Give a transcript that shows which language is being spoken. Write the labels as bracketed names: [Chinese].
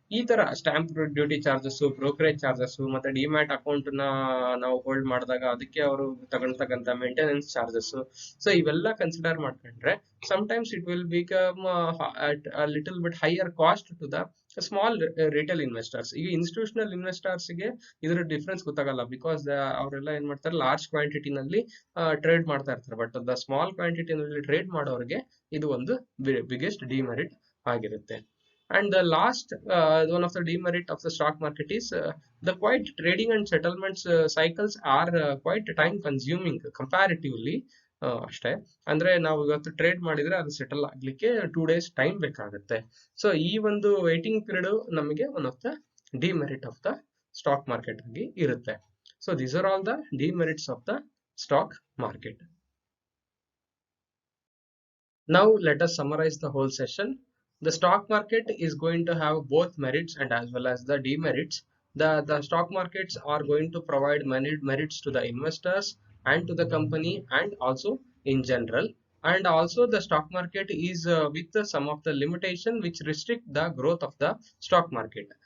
[Kannada] ಈ ತರ stamp duty charges, brokerage charges, ಮತ್ತೆ ಡಿಮ್ಯಾಟ್ ಅಕೌಂಟ್ ನಾವು ಹೋಲ್ಡ್ ಮಾಡಿದಾಗ ಅದಕ್ಕೆ ಅವರು ತಗೊಳ್ತಕ್ಕಂಥ ಮೇಂಟೆನೆನ್ಸ್ ಚಾರ್ಜಸ್, ಸೊ ಇವೆಲ್ಲ ಕನ್ಸಿಡರ್ ಮಾಡ್ಕೊಂಡ್ರೆ [English] sometimes it will become at a little bit higher cost to the small retail investors. [Kannada] ಈಗ ಇನ್ಸ್ಟಿಟ್ಯೂಷನಲ್ ಇನ್ವೆಸ್ಟರ್ಸ್ ಗೆ ಇದರ ಡಿಫ್ರೆನ್ಸ್ ಗೊತ್ತಾಗಲ್ಲ, ಬಿಕಾಸ್ ಅವರೆಲ್ಲ ಏನ್ ಮಾಡ್ತಾರೆ, ಲಾರ್ಜ್ ಕ್ವಾಂಟಿಟಿ ನಲ್ಲಿ ಟ್ರೇಡ್ ಮಾಡ್ತಾ ಇರ್ತಾರೆ. ಬಟ್ ದ ಸ್ಮಾಲ್ ಕ್ವಾಂಟಿಟಿ ನಲ್ಲಿ ಟ್ರೇಡ್ ಮಾಡೋರಿಗೆ ಇದು ಒಂದು ಬಿಗ್ಗೆಸ್ಟ್ ಡಿಮೆರಿಟ್ ಆಗಿರುತ್ತೆ. [English] And the last one of the demerit of the stock market is the quite trading and settlements cycles are quite time consuming comparatively. [Kannada] ಅಷ್ಟೇ, ಅಂದ್ರೆ ನಾವು ಇವತ್ತು ಟ್ರೇಡ್ ಮಾಡಿದ್ರೆ ಅದು ಸೆಟಲ್ ಆಗ್ಲಿಕ್ಕೆ 2 days ಟೈಮ್ ಬೇಕಾಗುತ್ತೆ. ಸೊ ಈ ಒಂದು ವೇಟಿಂಗ್ ಪೀರಿಯಡ್ ನಮಗೆ one of the demerit of the stock market ಆಗಿ ಇರುತ್ತೆ. [English] So these are all the demerits of the stock market. Now let us summarize the whole session. The stock market is going to have both merits and as well as the demerits. The stock markets are going to provide merits to the investors and to the company and also in general. And also the stock market is with some of the limitation which restrict the growth of the stock market.